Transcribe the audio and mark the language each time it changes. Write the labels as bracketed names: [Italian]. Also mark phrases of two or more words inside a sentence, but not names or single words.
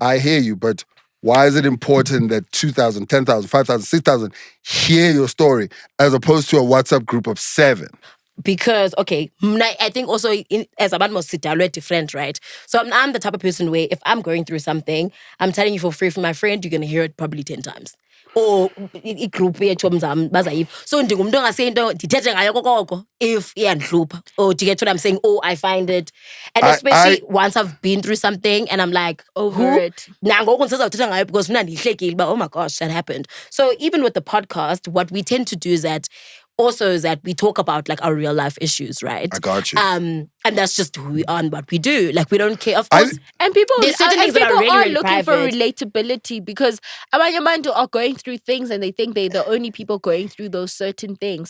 [English] I hear you, but why is it important that 2,000, 10,000, 5,000, 6,000 hear your story as opposed to a WhatsApp group of 7? Because, okay, I think also as a man must sit down, we're different, right? So I'm the type of person where if I'm going through something, I'm telling you for free from my friend, you're going to hear it probably 10 times. [Xhosa] Or igroup yethu bazayiva. So ndingumntu ongase into ndithethe ngayo kokoko if iyandihlupha. [English] Or do you get what I'm saying? Oh, I find it. And especially once I've been through something and I'm like, over it. [Xhosa] Nangoku ndisazawuthetha ngayo because mna ndihlekile, [English] but oh my gosh, that happened. So even with the podcast, what we tend to do is that we talk about like our real life issues, right? I got you. And that's just who we are and what we do. Like we don't care, of course. And people, there's certain things people that are really, are really looking private. for relatability because Abanyamandu are going through things and they think they're the only people going through those certain things.